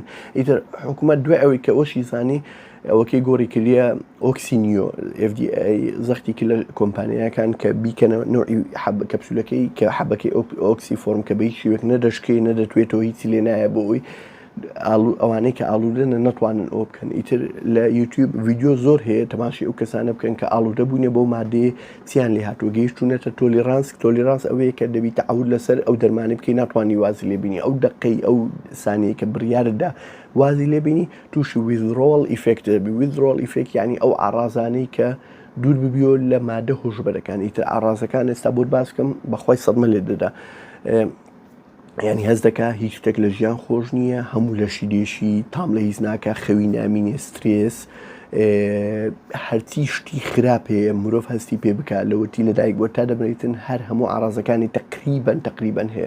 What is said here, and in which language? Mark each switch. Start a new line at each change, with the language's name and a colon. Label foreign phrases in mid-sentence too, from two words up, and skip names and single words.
Central Kurdish: ئیتر حکوومەت دوای ئەوەی کە ئەوشی زانی ئەوەکەی گۆڕی کردیە ئۆکسینیۆ FDA زەختی کرد لە کۆمپانیەکان کە بیکەنە نوعی کەپسولەکەی کە حەبەکەی ئۆکسی فۆرم کە بەهیچ شێوەیەک نەدەشکێ نەدەتوێتەوە هیچی لێ نایە بۆ ئەوی ئەوانەی کە ئاڵوودەنە نەتوانن ئەوە بکەن. ئیتر لە یوتیوب ڤیدیۆ زۆر هەیە تەماشای ئەو کەسانە بکەن کە ئاڵوودە بوونێ بۆ مادەیە چیان لێ هاتووە گەیشتوونەتە تۆلیرانس ئەوەیە کە دەبی تەعود لەسەر ئەو دەرمانی بکەی ناتوانانی وازی لێبینی ئەو دقەی ئەو سانەیە کە بڕیارتدا وازی لێبینی تووشی
English: withdrawal effect
Central Kurdish: دەبی.
English: withdrawal effect
Central Kurdish: یعنی ئەو ئاڕازانەی کە دوور ببیۆ لە مادە هۆشبەرەکان. ئیتر ئاڕازەکان ئێستا بۆت باس بکەم بەخوای سەدمە لێ دەدا. ینی هەز دەکا هیچ شتێک لە ژیان خۆش نییە، هەموو لەشی دێشی تام لە هیچ ناکە، خەوی نامینێ، سترێس، هەرچی شتی خراپەیە مرۆڤ هەستی پێ بکات لەوەتی لەدایک بۆ تا دەبنیتن هەر هەموو ئاڕازەکانی تقریبەن هەیە.